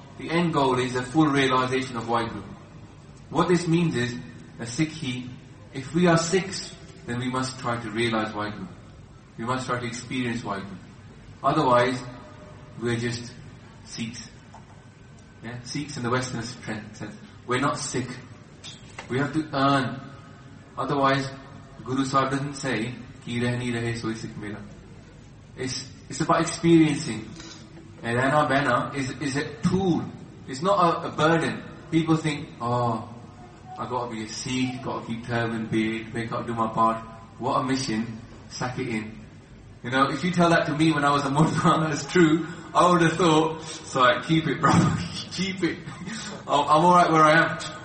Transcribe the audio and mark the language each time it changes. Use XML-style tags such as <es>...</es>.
<en>The end goal is the full realization of Vaheguru. What this means is, a Sikhi, if we are Sikhs, then we must try to realize Vaheguru. We must try to experience Vaheguru. Otherwise, we are just Sikhs. Yeah? Sikhs in the Western sense. We're not Sikh. We have to earn. Otherwise, Guru Sahib doesn't say,</en> <pa>ਕਿ ਰਹਿਣੀ ਰਹੇ ਸੋਈ ਸਿੱਖ ਮੇਰਾ.</pa> <en>It's about experiencing. And Anna Bena is a tool. It's not a burden. People think, oh, I've got to be a Sikh, got to keep turban, beard, make up, do my part. What a mission. Sack it in. You know, if you tell that to me when I was a Muslim, that's true, I would have thought, so I keep it, brother. Keep it. I'm alright where I am.</en>